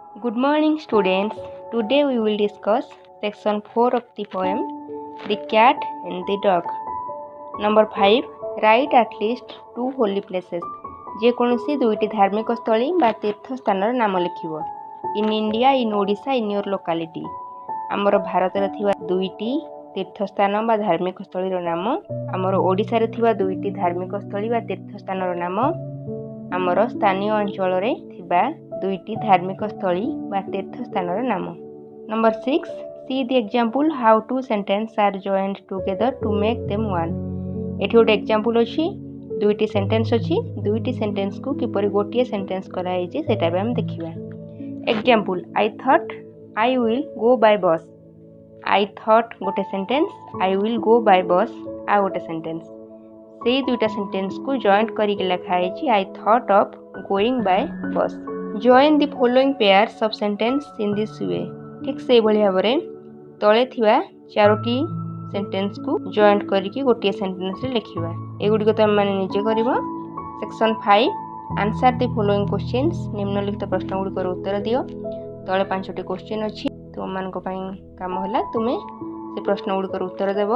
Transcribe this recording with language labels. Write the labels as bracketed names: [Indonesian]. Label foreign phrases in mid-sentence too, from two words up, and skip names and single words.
[English] Good morning, students. Today we will discuss section 4 of the poem The Cat and the Dog. Number 5. Write at least 2 holy places. [Odia] ଯେକୌଣସି ଦୁଇଟି ଧାର୍ମିକ ସ୍ଥଳୀ ବା ତୀର୍ଥ ସ୍ଥାନର ନାମ ଲେଖିବ। [English] In India, in Odisha, in your locality. [Odia] ଆମର ଭାରତରେ ଥିବା ଦୁଇଟି ତୀର୍ଥସ୍ଥାନ ବା ଧାର୍ମିକ ସ୍ଥଳୀର ନାମ, ଆମର ଓଡ଼ିଶାରେ ଥିବା ଦୁଇଟି ଧାର୍ମିକ ସ୍ଥଳୀ ବା ତୀର୍ଥସ୍ଥାନର ନାମ, ଆମର ସ୍ଥାନୀୟ ଅଞ୍ଚଳରେ ଥିବା ଦୁଇଟି ଧାର୍ମିକ ସ୍ଥଳୀ ବା ତୀର୍ଥସ୍ଥାନର ନାମ। [English] Number 6. See the example how two sentences are joined together to make them one. [Odia] ଏଠି ଗୋଟେ ଏକ୍ଜାମ୍ପଲ୍ ଅଛି, ଦୁଇଟି ସେଣ୍ଟେନ୍ସ ଅଛି, ଦୁଇଟି ସେଣ୍ଟେନ୍ସକୁ କିପରି ଗୋଟିଏ ସେଣ୍ଟେନ୍ସ କରାଯାଇଛି ସେଇଟା ବି ଆମେ ଦେଖିବା। ଏକ୍ଜାମ୍ପଲ୍, [English] I thought I will go by bus. I thought [Odia] ଗୋଟେ ସେଣ୍ଟେନ୍ସ, [English] I will go by bus [Odia] ଆଉ ଗୋଟେ ସେଣ୍ଟେନ୍ସ। ସେଇ ଦୁଇଟା ସେଣ୍ଟେନ୍ସକୁ ଜଏଣ୍ଟ କରିକି ଲେଖା ହେଇଛି [English] I thought of going by bus. Join the following pairs of sentence in this way. [Odia] ଠିକ୍ ସେଇଭଳି ଭାବରେ ତଳେ ଥିବା ଚାରୋଟି ସେଣ୍ଟେନ୍ସକୁ ଜଏଣ୍ଟ କରିକି ଗୋଟିଏ ସେଣ୍ଟେନ୍ସରେ ଲେଖିବା। ଏଗୁଡ଼ିକ ତୁମେମାନେ ନିଜେ କରିବ। [English] Section 5 answer the following questions. [Odia] ନିମ୍ନଲିଖିତ ପ୍ରଶ୍ନଗୁଡ଼ିକର ଉତ୍ତର ଦିଅ। ତଳେ 5ଟି କ୍ୱେଶ୍ଚିନ୍ ଅଛି, ତୁମମାନଙ୍କ ପାଇଁ କାମ ହେଲା ତୁମେ ସେ ପ୍ରଶ୍ନଗୁଡ଼ିକର ଉତ୍ତର ଦେବ।